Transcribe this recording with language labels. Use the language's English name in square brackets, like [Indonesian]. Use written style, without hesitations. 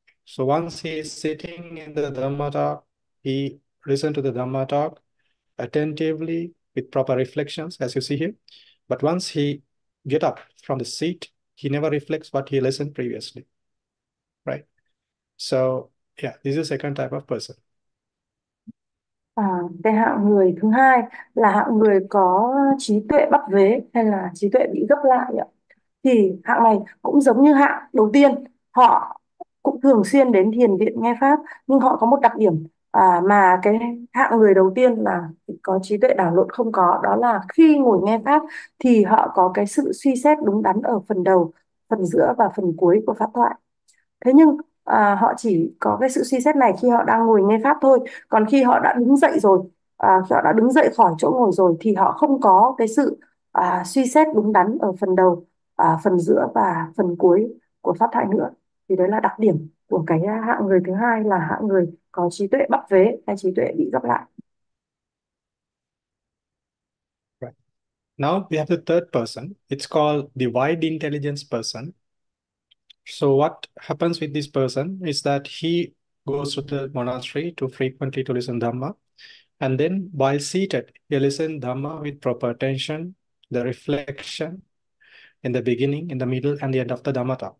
[English] So once he is sitting in the Dhamma talk, he listens to the Dhamma talk attentively with proper reflections, as you see here. But once he get up from the seat, he never reflects what he listened previously, right? So yeah, this is the second type of person. [Vietnamese] Cái hạng người thứ hai là hạng người có trí tuệ bắp vế hay là trí tuệ bị gấp lại ạ. Thì hạng này cũng giống như hạng đầu tiên, họ cũng thường xuyên đến thiền viện nghe pháp, nhưng họ có một đặc điểm mà cái hạng người đầu tiên là có trí tuệ đảo lộn không có, đó là khi ngồi nghe pháp thì họ có cái sự suy xét đúng đắn ở phần đầu, phần giữa và phần cuối của pháp thoại. Thế nhưng họ chỉ có cái sự suy xét này khi họ đang ngồi nghe pháp thôi. Còn khi họ đã đứng dậy rồi, khi họ đã đứng dậy khỏi chỗ ngồi rồi thì họ không có cái sự suy xét đúng đắn ở phần đầu, phần giữa và phần cuối của pháp thoại nữa. Thì đấy là đặc điểm của cái hạng người thứ hai, là hạng người có trí tuệ bắp vế hay trí tuệ bị gấp lại. [English] Right. Now we have the third person. It's called the wide intelligence person. So what happens with this person is that he goes to the monastery to frequently to listen Dhamma. And then while seated, he listens Dhamma with proper attention, the reflection in the beginning, in the middle, and the end of the Dhamma talk.